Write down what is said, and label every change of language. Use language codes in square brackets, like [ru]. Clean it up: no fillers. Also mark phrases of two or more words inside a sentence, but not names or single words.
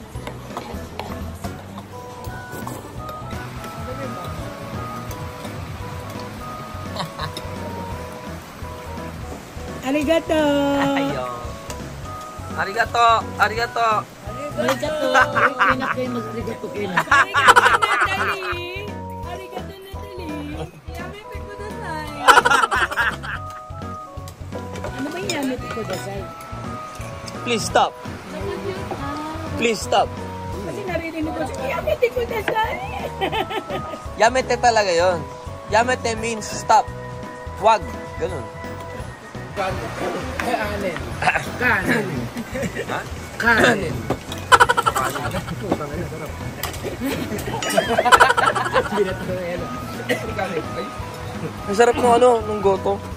[ja] Arigato! ありがとう! ありがとう! Arigato. [tl] Pinak kayo mag-arigato kayo na. Arigato, Natalie! Arigato, Natalie! [ja] やめてください! [tl] Ano ba yung [ja] やめてください? [en] Please stop. Please stop. [tl] Kasi naririnig ko siya, [ja] やめてください! [tl] Yamete talaga yon. Yamete [en] means stop. [tl] Wag. Ganun. Kanin. Ha? Kanin. Ang sarap ng nung goto.